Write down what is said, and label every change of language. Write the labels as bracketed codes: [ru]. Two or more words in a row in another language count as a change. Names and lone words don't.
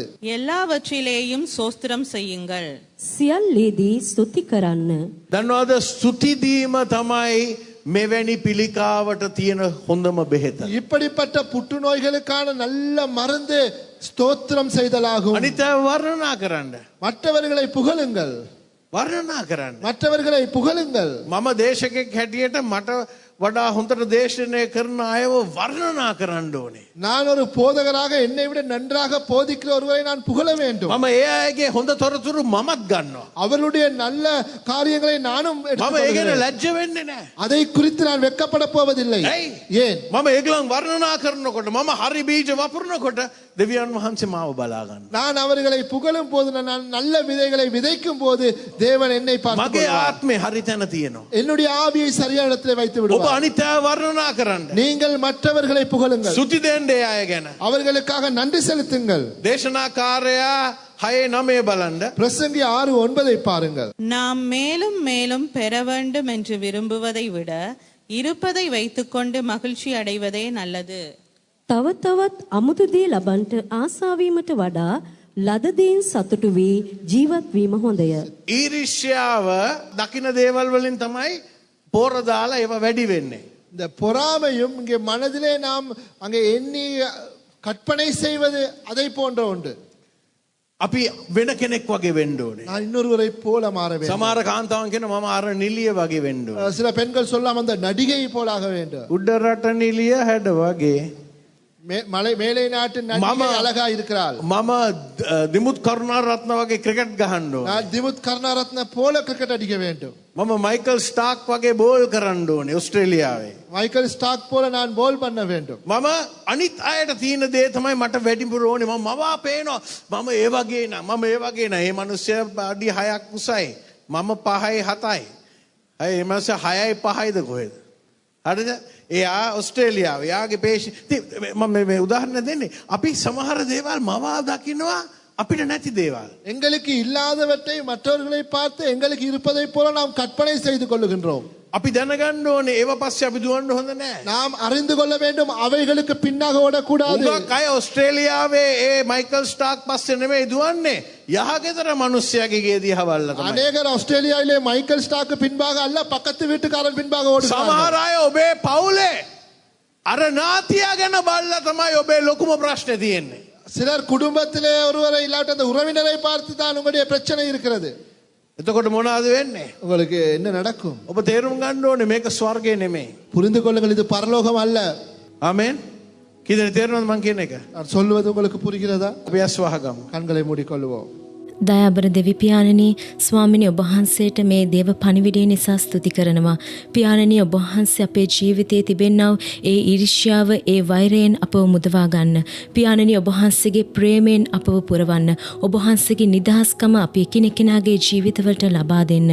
[ta] எல்லாவற்றிலேயும் சோஸ்திரம் செய்யுங்கள். [si] සියල්ලේදී ස්තුති කරන්න. දන්නවද ස්තුති දීම තමයි මෙවැනි පිළිකාවට තියෙන හොඳම බෙහෙත. [ta] இப்படிப்பட்ட புற்றுநோய்களுக்கான நல்ல மருந்து ஸ்தோத்திரம் செய்தலாகும். [si] අනිත් අය වර්ණනා කරන්න. [ta] மற்றவர்களை புகழுங்கள். [si] වර්ණනා කරන්න. [ta] மற்றவர்களை புகழுங்கள். [si] මම දේශකෙක් හැටියට මට වඩා හොඳට දේශනය කරන අයව වර්ණනා කරන්න ඕනේ. [ta] நான் ஒரு போதகராக என்னை விட நன்றாக போதிக்கிற ஒருவரை நான் புகழ வேண்டும். [si] මම ඒ අයගේ හොඳ තොරතුරු මමත් ගන්නවා. [ta] அவருடைய நல்ல காரியங்களை நானும் [si] මම ඒ ගැන [ta] எடுத்துக்கொள்கிறேன். [si] ලැජ්ජ වෙන්නේ නැහැ. [ta] அதை குறித்து நான் வெட்கப்பட போவதில்லை. [si] ඇයි? [ta] ஏன்? [si] මම ඒගොල්ලන් වර්ණනා කරනකොට මම හරි බීජ වපුරනකොට දෙවියන් වහන්සේ මාව බලා ගන්නවා. [ta] நான் அவர்களை புகழும் போது, நான் நல்ல விதைகளை விதைக்கும் போது தேவன் என்னை [si] මගේ [ta] பார்த்து [si] ආත්මේ හරි තැන තියෙනවා. [ta] என்னுடைய ஆவியை சரியான இடத்திலே வைத்து [si] ඔබ [ta] விடுவார். [si] අනිත් අය වර්ණනා කරන්න. [ta] நீங்கள் மற்றவர்களை புகழுங்கள். [si] සුති දෙන්න ඒ අය ගැන. [ta] அவர்களுக்காக நன்றி செலுத்துங்கள். [si] දේශනාකාරයා 6:9 බලන්න. [ta] பிரசங்கி 6:9 பாருங்கள். நாம் மேலும் மேலும் பெற வேண்டும் என்று விரும்புவதை விட இருப்பதை வைத்துக்கொண்டு மகிழ்ச்சி அடைவதே நல்லது. [si] තව තවත් අමුතු දේ ලබන්ට ආසාවීමට වඩා ලද දේන් සතුටු වී ජීවත් වීම හොඳය. ඊර්ෂ්‍යාව දකින්න දේවල් වලින් තමයි පෝර දාලා ඒව වැඩි වෙන්නේ. [ta] இந்த பொறாமையும் இங்கே மனதிலே நாம் அங்கே எண்ணி கற்பனை செய்வது அதை போன்ற ஒன்று. [si] අපි වෙන කෙනෙක් වගේ වෙන්න ඕනේ. [ta] நான் இன்னொருவரை போல மாற வேண்டும். [si] සමහර කාන්තාවන් කියන මම අර නිලිය වගේ වෙන්න ඕනේ. [ta] சில பெண்கள் சொல்லலாம் அந்த நடிகை போலாக வேண்டும். [si] උඩ රට නිලිය හැඩ වගේ. [ta] மேலை நாட்டு நடிகை அழகா இருக்கிறாள். [si] මම දිමුත් කරුණාරත්න වගේ ක්‍රිකට් ගහන්න ඕනේ. [ta] நான் திமுத் கருணாரத்ன போல கிரிக்கெட் அடிக்க வேண்டும். [si] මම මයිකල් ස්ටාක් වගේ බෝල් කරන්න ඕනේ ඕස්ට්‍රේලියාවේ. [ta] மைக்கேல் ஸ்டாக் போல நான் போல் பண்ண வேண்டும். [si] මම අනිත් අයට තියෙන දේ තමයි මට වැඩිපුර ඕනේ. මම මවා පේනවා. මම ඒ වගේ නෑ. මම ඒ වගේ නෑ. මේ මිනිස්සයා අඩි 6ක් උසයි. මම 5යි 7යි. අය මේ මිනිස්සයා 6යි 5යිද කොහෙද? හරිද? එයා ඔස්ට්‍රේලියාව. එයාගේ පේශි මම මේ උදාහරණ දෙන්නේ. අපි සමහර දේවල් මවා දකින්නවා අපිට නැති දේවල්. [ta] எங்களுக்கு இல்லாதவற்றை மற்றவர்களை பார்த்து எங்களுக்கு இருப்பதை போல நாம் கற்பனை செய்து கொள்ளுகின்றோம். [si] අපි දැනගන්න ඕනේ ඒව පස්සේ අපි දුවන්න හොඳ නැහැ. [ta] நாம் அறிந்து கொள்ள வேண்டும் அவைகளுக்கு பின்னாக ஓடக்கூடாது. [si] උගක් අය ඔස්ට්‍රේලියාවේ ඒ මයිකල් ස්ටාක් පස්සේ නෙමෙයි දුවන්නේ. යහගෙදර මිනිස්සයාගේ ගේ දිහා බලලා තමයි. [ta] அநேகர் ஆஸ்திரேலியாவிலே மைக்கேல் ஸ்டாக்கு பின்பாக அல்ல பக்கத்து வீட்டுக்காரன் பின்பாக ஓடுகிறார்கள். [si] සමහර අය ඔබේ පවුලේ අර නාතියා ගැන බලලා තමයි ඔබේ ලොකුම ප්‍රශ්නේ තියෙන්නේ. [ta] சிலர் குடும்பத்திலே ஒருவரை இல்லாட்ட அந்த உறவினரை பார்த்து தான் உங்களுடைய பிரச்சனை இருக்கிறது. [si] එතකොට මොනවද වෙන්නේ? [ta] உங்களுக்கு என்ன நடக்கும்? [si] ඔබ තේරුම් ගන්න ඕනේ මේක ස්වර්ගය නෙමෙයි. [ta] புரிந்து கொள்ளுங்கள், இது பரலோகம் அல்ல. [si] ආමෙන්. කීදෙනෙක් තේරෙනවද මං කියන එක? [ta] நான் சொல்வது உங்களுக்கு புரிகிறதா? [si] අපි ඇස් වහගමු. [ta] கண்களை மூடிக்கொள்வோம். [si] දයාබර දෙවි පියාණනී ස්වාමිනී ඔබ වහන්සේට මේ දේව පණිවිඩය නිසා ස්තුති කරනවා. පියාණනී ඔබ වහන්සේ අපේ ජීවිතයේ තිබෙනා ඒ ඊර්ෂ්‍යාව ඒ වෛරයෙන් අපව මුදවා ගන්න. පියාණනී ඔබ වහන්සේගේ ප්‍රේමයෙන් අපව පුරවන්න. ඔබ වහන්සේගේ නිදහස්කම අපි එකිනෙකනාගේ ජීවිතවලට ලබා දෙන්න.